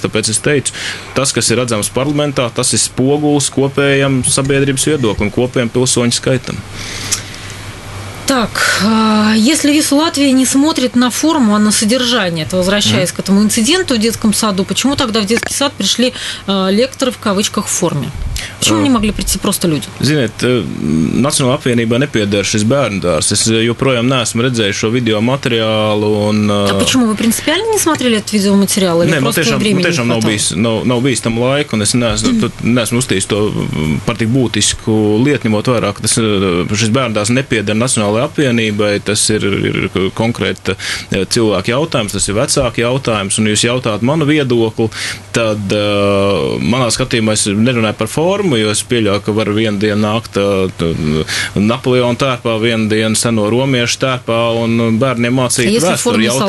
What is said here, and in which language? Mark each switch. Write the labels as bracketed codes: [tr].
[lv] Tāpēc es teicu, tas, kas ir redzams parlamentā, tas ir spogulis kopējam sabiedrības viedoklim, kopējam pilsoņu skaitam. [ru] Так, если ВИС Латвии не смотрит на форму, а на содержание, то, возвращаясь к этому инциденту в детском саду, почему тогда в детский сад пришли лекторы в кавычках в форме? Почему не могли прийти просто люди? [lv] Ziniet, Nacionālajā apvienībā nepieder šis bērndārs. Es joprojām neesmu redzējis šo video материалу. [ru] А почему вы принципиально не смотрели этот видеоматериал? Или просто времени не хватало? [lv] Nav bijis tam laika, un es neesmu uztījis to par tik būtisku lietu, ņemot vairāk. Šis bērndārs nepieder Nacionālajai apvienībai, tas ir konkrēti cilvēku jautājums, tas ir vecāku jautājums, un jūs jautājat manu viedokli, tad manā skatījumā es nerunāju par formu, jo es pieļauju, ka var vienu dienu nākt Napoleona tērpā, vienu dienu seno romiešu tērpā un bērniem mācīt vēsturi.